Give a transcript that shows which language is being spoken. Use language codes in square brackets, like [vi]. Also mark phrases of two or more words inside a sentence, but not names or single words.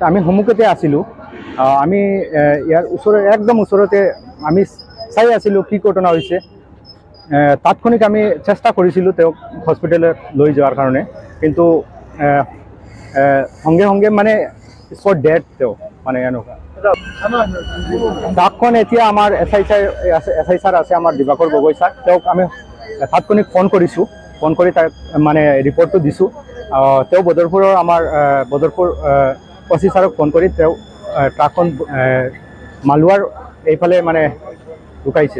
[as] আমি সন্মুখতে আছিলোঁ, আমি ইয়াৰ ওচৰৰ একদম ওচৰতে আমি চাই আছিলোঁ কি ঘটনা হৈছে। তাৎক্ষণিক আমি চেষ্টা কৰিছিলোঁ তেওঁক হস্পিটেলত লৈ যোৱাৰ কাৰণে, কিন্তু সঙ্গে সঙ্গে মানে [en] spot dead [as] তেওঁ মানে এনেকুৱা। ট্ৰাকখন এতিয়া আমাৰ এছ আই ছাৰ আছে, আমাৰ দিবাকৰ গগৈ ছাৰ, তেওঁক আমি তাৎক্ষণিক ফোন কৰিছোঁ। ফোন কৰি তাক মানে ৰিপৰ্টটো দিছোঁ। তেওঁ বদৰপুৰৰ আমাৰ বদৰপুৰ অচি ছাৰক ফোন কৰি তেওঁ ট্ৰাকখন মালোৱাৰ এইফালে মানে ঢুকাইছে।